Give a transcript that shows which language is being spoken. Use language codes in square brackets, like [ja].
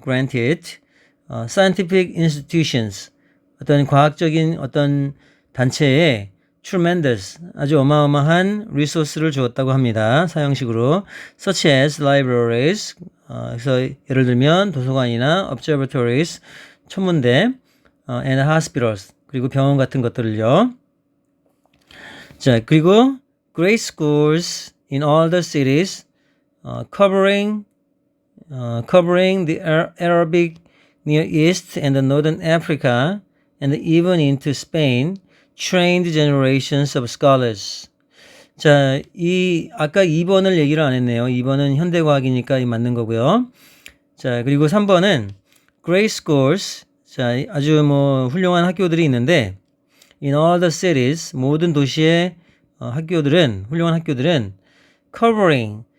[en] granted scientific institutions, [ko] 어떤 과학적인 어떤 단체에 tremendous, 아주 어마어마한 resource를 주었다고 합니다. 사형식으로 [en] such as libraries, [ko] 그래서 예를 들면 도서관이나 observatories, 천문대, [en] and hospitals, [ko] 그리고 병원 같은 것들을요. [en] 자, 그리고 great schools in all the cities, covering the Arabic Near East and the Northern Africa, and even into Spain, trained generations of scholars. [ko] 자, 아까 2번을 얘기를 안 했네요. 2번은 현대과학이니까 이 맞는 거고요. 자, 그리고 3번은 great schools. 자, 아주 뭐 훌륭한 학교들이 있는데, [en] in all the cities, [ko] 모든 도시의 훌륭한 학교들은 covering.